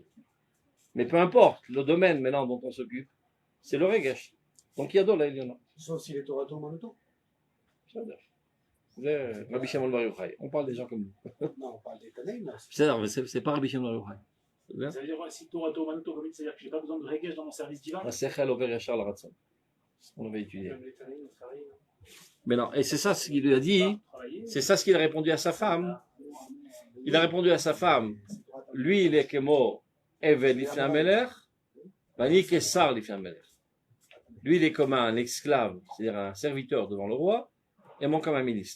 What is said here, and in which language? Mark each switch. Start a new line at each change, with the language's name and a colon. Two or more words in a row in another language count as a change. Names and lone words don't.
French: Mais peu importe, le domaine maintenant dont on s'occupe, c'est le regesh. Donc il y a d'autres là, il y en a. sauf s'il est
Hebrew: תורתו אומנותו.
French: C'est Rabbi Shimon Bar Yochai. On parle des gens comme nous. Non, on parle des Tanaïm là. C'est pas Rabbi Shimon Bar Yochai. Ça veut dire si
Hebrew: תורתו אומנותו,
French: c'est-à-dire que j'ai pas besoin de Regesh dans mon service divin.
Hebrew: השכל עובר ישר לרצון.
French: ce qu'on avait étudié. Même les familles, ils travaillent. Mais non, et c'est ça ce qu'il lui a dit, c'est ça ce qu'il a répondu à sa femme. Il a répondu à sa femme, lui il est
Hebrew: כמו עבד לפני המלך, ואני כשר לפני המלך.
French: Lui il est comme un esclave, c'est-à-dire un serviteur devant le roi, et moi comme un ministre.